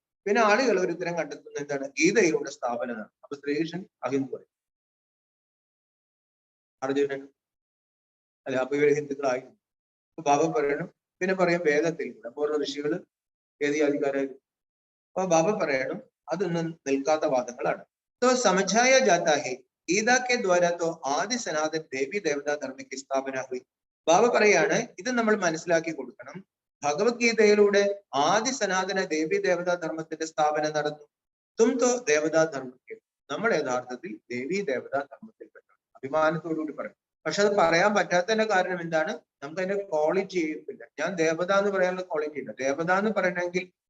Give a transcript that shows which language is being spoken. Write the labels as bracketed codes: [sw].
[ml] പിന്നെ ആളുകൾ ഒരു ഉത്തരം കണ്ടെത്തുന്നത് എന്താണ്? ഗീതയിലൂടെ സ്ഥാപനമാണ്. അപ്പൊ ശ്രീകൃഷ്ണൻ അഹിന്ദു പറയും, അർജുനൻ അല്ലെ, അപ്പൊ ഇവര് ഹിന്ദുക്കളായിരുന്നു. അപ്പൊ ബാബ പറയണം പിന്നെ പറയാം വേദത്തിൽ പൂർവ്വ ഋഷികള് ഏത് ജാതിക്കാരായിരുന്നു. അപ്പൊ ബാബ പറയണം അതൊന്നും നിൽക്കാത്ത വാദങ്ങളാണ്. [hi] तो समझाया जाता है गीता के द्वारा तो आदि सनातन देवी देवता धर्म की स्थापना हुई. [ml] ബാബ പറയാണ് ഇത് നമ്മൾ മനസ്സിലാക്കി കൊടുക്കണം. ഭഗവത്ഗീതയിലൂടെ ആദി സനാതന ദേവി ദേവതാ ധർമ്മത്തിന്റെ സ്ഥാപനം നടന്നു. തും തോ ദേവതാ ധർമ്മത്തിൽ, നമ്മൾ യഥാർത്ഥത്തിൽ ദേവി ദേവതാ ധർമ്മത്തിൽപ്പെട്ട അഭിമാനത്തോടുകൂടി പറയും. പക്ഷെ അത് പറയാൻ പറ്റാത്തതിന്റെ കാരണം എന്താണ്? നമുക്ക് അതിന്റെ ക്വാളിറ്റി ഇല്ല. ഞാൻ ദേവത എന്ന് പറയാനുള്ള ക്വാളിറ്റി ഇല്ല. ദേവത എന്ന് പറയണമെങ്കിൽ